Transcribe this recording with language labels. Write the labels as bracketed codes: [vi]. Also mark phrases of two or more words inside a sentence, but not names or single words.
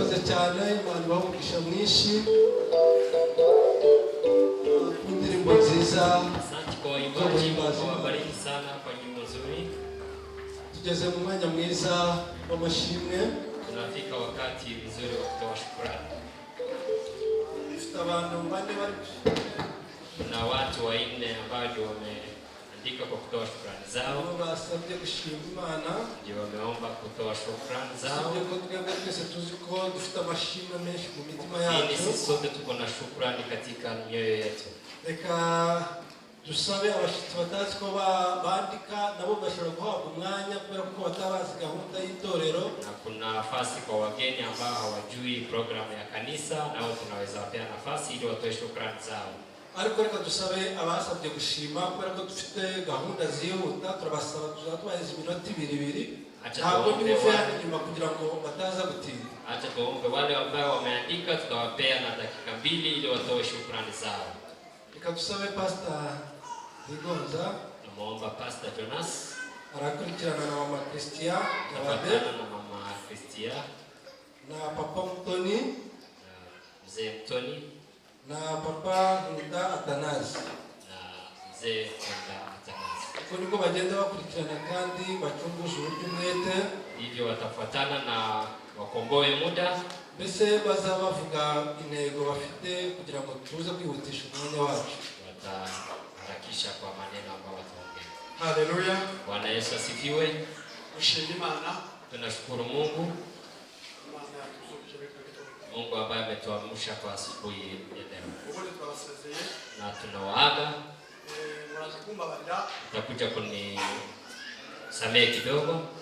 [rw] cyane Imana ibamugisha mwinshi ku ndirimbo nziza. [sw] Asante kwa uimbaji, Mungu awabariki sana kwa nyimbo nzuri. [rw] Tugeze mu mwanya mwiza w'amashimwe. [sw] Tunafika wakati mzuri wa kutoa shukrani. [rw] Dufite abantu bane bari [sw] na watu wanne ambao wameandika kwa kutoa shukrani zao. [rw] Basabye gushima Imana. [sw] Ndio wameomba kutoa shukrani zao. [rw] Ndio twebwe twese tuzi ko dufite amashimwe menshi mu mitima yacu. [sw] Sisi sote tuko na shukrani katika mioyo yetu. [rw] Reka dusabe abashitsi batazi ko bandika nabo bashobora guhabwa umwanya kubera ko batabazi gahunda y'itorero. [sw] Na kuna nafasi kwa wageni ambao hawajui programu ya kanisa, nao tunaweza wapea nafasi ili watoe shukrani zao. [rw] Ariko reka dusabe abasabye gushima kubera ko dufite gahunda zihuta, turabasaba tuzatubahiriza iminota ibiri. Ntabwo nimuvana inyuma kugira ngo bataza gutinda. [sw] Acha tuombe wale ambao wameandika, tutawapea na dakika 2 ili watoe shukrani zao. [rw] Reka dusabe Pastor Igonza. [sw] Namuomba Pastor Jonas [rw] arakurikirana na Mama Christian [sw] na Mama Christian [rw] na Papa Mtoni [sw] na Mzee Mtoni [rw] na Papa Nkunda Athanase [sw] na Mzee Nkunda Athanase. [rw] Uko niko bagenda bakurikirana kandi bacunguza uburyo umwete, [sw] hivyo watafuatana na wakomboe muda. [rw] Mbese bazabavuga intego bafite kugira ngo tuze kwihutisha umwanya wacu. [sw] Wataharakisha kwa maneno ambayo wataongea. Haleluya. Bwana Yesu asifiwe. Ushindi Imana. Tunashukuru Mungu. Mungu ambaye ametuamsha kwa asubuhi ya leo. Na tunawaaga. Utakuja kunisamehe kidogo.